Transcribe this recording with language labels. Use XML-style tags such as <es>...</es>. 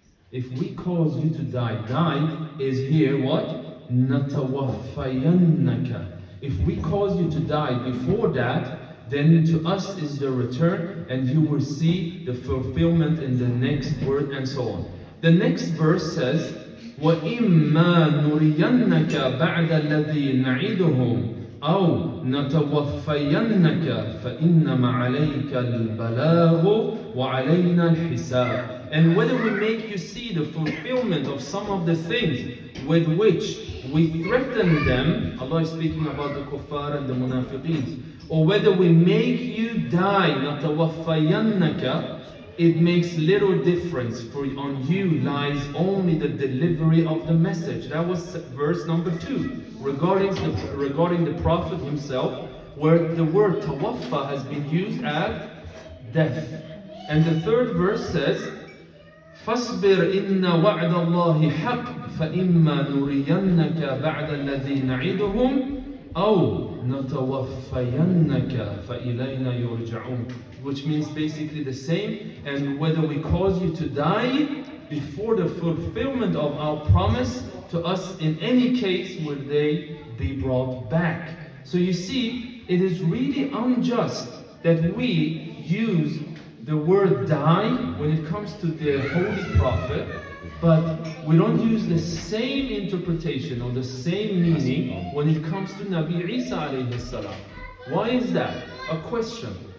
<en>If we cause you to die, die is here what? نَتَوَفَّيَنَّكَ. If we cause you to die before that, then to us is the return, and you will see the fulfillment in the next word, and so on. The next verse says,</en> <ar>وَإِمَّا نُرِيَنَّكَ بَعْدَ الَّذِي نَعِدُهُمْ أَوْ نَتَوَفَّيَنَّكَ فَإِنَّمَا عَلَيْكَ الْبَلَاغُ وَعَلَيْنَا الْحِسَابُ.</ar> <en>And whether we make you see the fulfillment of some of the things with which we threaten them, Allah is speaking about the kuffar and the munafiqeen, or whether we make you die, نَتَوَفَّيَنَّكَ, it makes little difference, for on you lies only the delivery of the message. That was verse number 2, regarding the Prophet himself, where the word tawaffa has been used as death. And the third verse says,</en> <ar>فَاصْبِرْ إِنَّ وَعْدَ اللَّهِ حَقٌّ فَإِمَّا نُرِيَنَّكَ بَعْدَ الَّذِي نَعِدُهُمْ أَوْ نَتَوَفَّيَنَّكَ فَإِلَيْنَا يُرْجَعُونَ.</ar> <en>Which means basically the same, and whether we cause you to die before the fulfillment of our promise, to us in any case will they be brought back. So you see, it is really unjust that we use the word die when it comes to the Holy Prophet, but we don't use the same interpretation or the same meaning when it comes to Nabi Isa alayhi salam. Why is that? A question.</en>